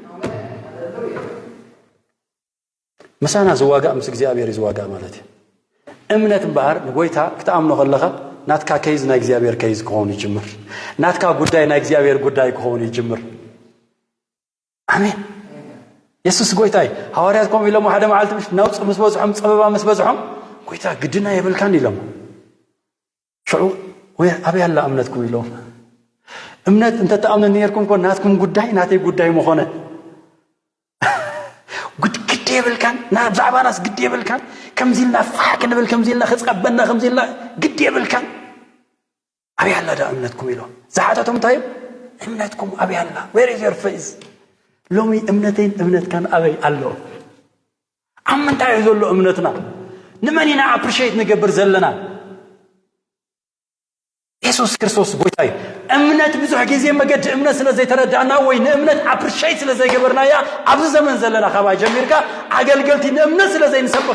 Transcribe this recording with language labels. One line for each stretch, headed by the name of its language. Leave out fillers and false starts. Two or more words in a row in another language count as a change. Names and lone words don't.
Tigrinya: ምሳና ዝዋጋእ ምስ እግዚአብሔር ዝዋጋእ ማለት እዩ እምነት እምበኣር ንጎይታ ክትኣምኖ ከለኻ ናትካ ከይዝ ናይ እግዚአብሔር ከይዝ ክኸውን ይጅምር ናትካ ጉዳይ ናይ እግዚአብሔር ጉዳይ ክኸውን ይጅምር ኣሜን ኢየሱስ ጎይታይ ሐዋርያት ቆም ኢሎም ሓደ መዓልቲ ናውፅ ምስ በዝሖም ፀበባ ምስ በዝሖም ጎይታ ግድና የብልካን ኢሎም ሽዑ ወይ ኣበይ ኣላ እምነትኩም ኢሎም እምነት እንተተኣምኑ ነርኩም ኮ ናትኩም ጉዳይ ናተይ ጉዳይ መኾነ ግድ የብልካን ብዛዕባ ናስ ግድ የብልካን ከምዚልና ፋሕ ክንብል ከምዚልና ክፀበና ከምዚልና ግድ የብልካን ኣበይ ኣላ ዳ እምነትኩም ኢሎም ዝሓተቶም እንታይ እምነትኩም ኣበይ ኣላ
English: where is your faith
Tigrinya: ሎሚ እምነተይን እምነትካን ኣበይ ኣሎ ኣብ ምንታይ እዩ ዘሎ እምነትና ንመን ኢና ኣፕሪሼት ንገብር ዘለና ኢየሱስ ክርስቶስ ጎይታይ እምነት ብዙሕ ግዜ መገድ እምነት ስለ ዘይተረዳእና ወይ ንእምነት ኣፕሪሼት ስለ ዘይገበርናያ ኣብዚ ዘመን ዘለና ካብኣ ጀሚርካ ኣገልገልቲ ንእምነት ስለ ዘይንሰብኽ